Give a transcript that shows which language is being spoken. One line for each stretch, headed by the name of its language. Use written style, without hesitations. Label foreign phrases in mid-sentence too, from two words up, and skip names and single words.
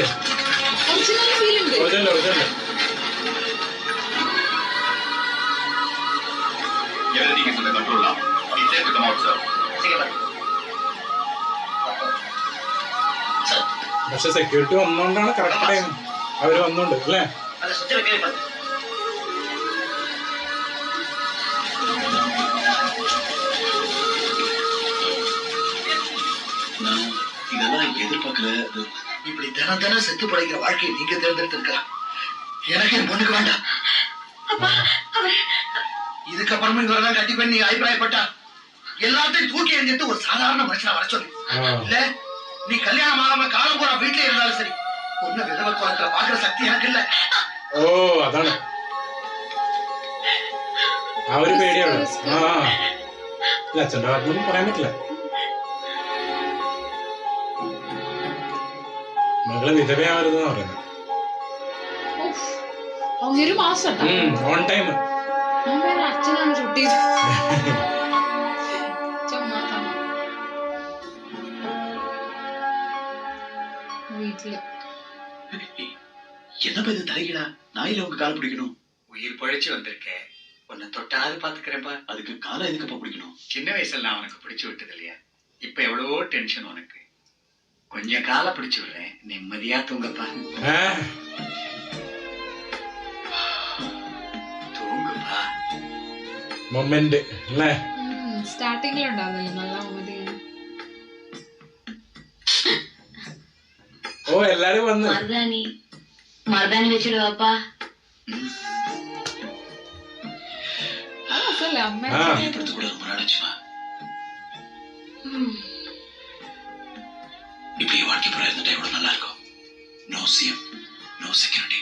Malayalam: ഒറിജിനൽ പക്ഷെ സെക്യൂരിറ്റി വന്നോണ്ടാണ്
English: correct time
Malayalam: അവര് വന്നോണ്ട് അല്ലേ?
Tamil: இதெல்லாம் எதிர்பார்க்கல. இப்படி தினம் தினம் செத்து படைக்கிற வாழ்க்கையை நீங்க தேர்ந்தெடுத்திருக்கலாம். எனக்கு என் பொண்ணுக்கு வேண்டாம். இதுக்கப்புறமும் இவரெல்லாம் கட்டி பண்ணி நீ அபிப்பிராயப்பட்டா எல்லாத்தையும் தூக்கி எறிஞ்சிட்டு ஒரு சாதாரண மனுஷனை வர சொல்லு. இல்ல நீ கல்யாணம் ஆகாம காலம் பூரா வீட்டுல இருந்தாலும் சரி, ஒண்ணு விதவ கோலத்துல பாக்குற சக்தி எனக்கு இல்ல.
Malayalam: ഓ അതാണ് ആ ഒരു പേടിയാണ്. ഇല്ല അച്ഛൻ്റെ ഭാഗത്തൊന്നും പറയാൻ പറ്റില്ല. മകള് വിധവയാവരുതെന്നാ പറയുന്നത്.
English: on time
Malayalam: അച്ഛനാണ് ഷൂട്ട് ചെയ്തത്. വീട്ടില്
Tamil: என்னப்பா இது தலைகீழா? நாயில உங்க காலை பிடிக்கணும். உயிர் பழைச்சு வந்திருக்கேன், உன்னை தொட்டாவது பாத்துக்கிறேன்ப்பா. அதுக்கு காலை எதுக்குப்பா பிடிக்கணும்? சின்ன வயசுல நான் உனக்கு பிடிச்சு விட்டது இல்லையா, இப்ப எவ்வளவோ டென்ஷன் உனக்கு. கொஞ்சம் காலை பிடிச்சு விடுறேன், நிம்மதியா தூங்கப்பா. தூங்குப்பா.
Malayalam: മൊമെന്റ് അല്ലേ? സ്റ്റാർട്ടിങ്ങിലുണ്ടാവില്ല നല്ല മൊമെന്റ്. ഓ എല്ലാരും വന്നു.
Tamil: மருதாணி வச்சிடுவாப்பா.
Malayalam: അമ്മ
Tamil: கூட ரொம்ப நாளாச்சுமா. இப்படி வாழ்க்கை புற இருந்துட்டா எவ்வளவு நல்லா இருக்கும்.
English: no CM, no security.